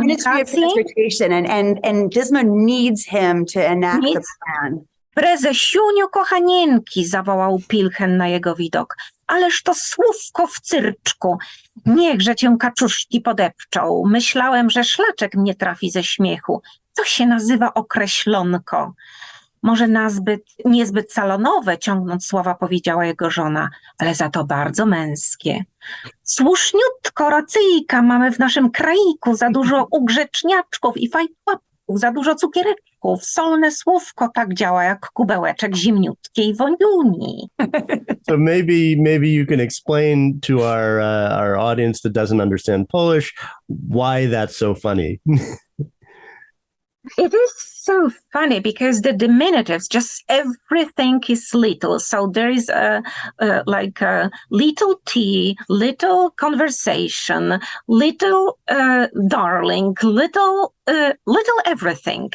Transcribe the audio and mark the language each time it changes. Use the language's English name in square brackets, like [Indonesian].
[English] Ministry of Transportation, and Dyzma needs him to enact the plan. [Polish] Prezesiuniu kochanieńki, zawołał Pilchen na jego widok. Ależ to słówko w cyrczku. Niechże cię kaczuszki podepczą. Myślałem, że szlaczek mnie trafi ze śmiechu. To się nazywa określonko. Może niezbyt salonowe, ciągnąc słowa, powiedziała jego żona, ale za to bardzo męskie. Słuszniutko, racyjka, mamy w naszym kraiku za dużo ugrzeczniaczków i fajtłapków, za dużo cukiereczków. Solne słówko tak działa jak kubełeczek zimniutkiej woniuni. [English] So maybe you can explain to our audience that doesn't understand Polish why that's so funny. It is so funny because the diminutives, just everything is little. So there is like a little tea, little conversation, little darling, little everything.